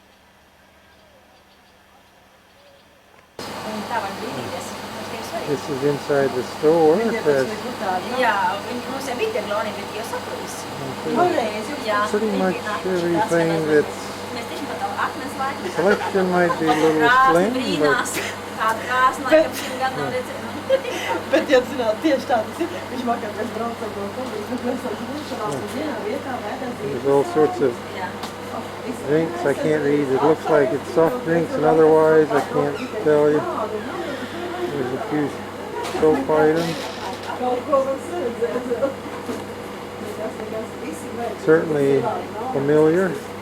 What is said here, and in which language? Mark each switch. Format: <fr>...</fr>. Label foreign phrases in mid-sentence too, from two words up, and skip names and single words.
<en>This is inside the store. It has pretty much everything that's... Selection might be a little slim, but...</en> <lv>Bet, ja zināt, tieši tā tas ir. Viņš vakar mēs braucam no Pampāļu, mēs esam vienā vietā,</lv> <en>there's all sorts of drinks. I can't read. It looks like it's soft drinks and otherwise. I can't tell you. There's a few soap items. Certainly familiar.</en>